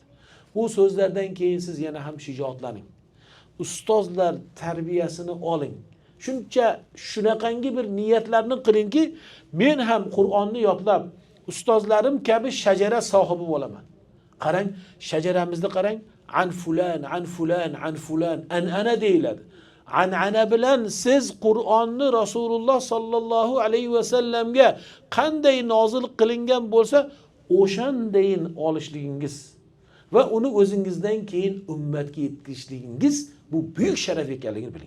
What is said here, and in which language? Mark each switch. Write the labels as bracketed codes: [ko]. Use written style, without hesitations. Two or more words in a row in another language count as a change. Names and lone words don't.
[uz] Bu so'zlardan keyin siz yana ham shijoatlaning. Ustozlar tarbiyasini oling. Shunaqangi bir niyatlarni qilingki, men ham Qur'onni yodlab, ustozlarim kabi shajara sohibi bo'laman. Qarang, shajaramizni qarang. [ar] عن فلان، عن فلان، عن فلان, [uz] ana deyiladi. An'ana bilan siz Qur'onni Rasululloh [ar] صلى الله عليه وسلم [uz] qanday nozil qilingan bo'lsa, o'shandayin olishligingiz va uni o'zingizdan keyin ummatga yetkazishligingiz bu buyuk sharaf ekanligini biling.